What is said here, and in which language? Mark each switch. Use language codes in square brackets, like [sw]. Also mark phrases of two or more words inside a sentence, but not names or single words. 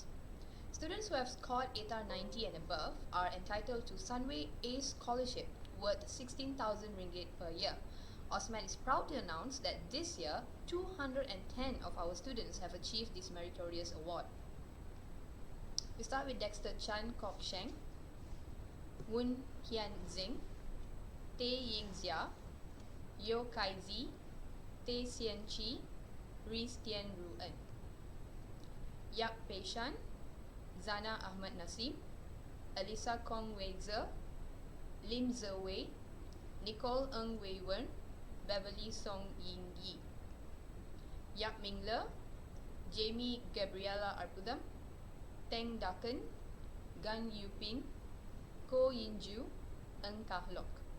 [en] Students who have scored ATAR 90 and above are entitled to Sunway ACE Scholarship worth 16,000 ringgit per year. AUSMAT is proud to announce that this year, 210 of our students have achieved this meritorious award. We start with Dexter Chan Kok Sheng, Woon Hian Zing, Tae Ying Zia, Yo Kai Zi, Tae Sien Chi, Rees Tien Ruen, Yap Pei Shan, Zana Ahmad Nasim, Alisa Kong Wei Tze, Lim Tze Wei, Nicole Ng Wei Wen, Beverly Song Ying Yi, Yap Ming Le, Jamie Gabriela Arpudam, Teng Dakan, Gan Yu Ping, Ko Yinju, Ng Kahlok.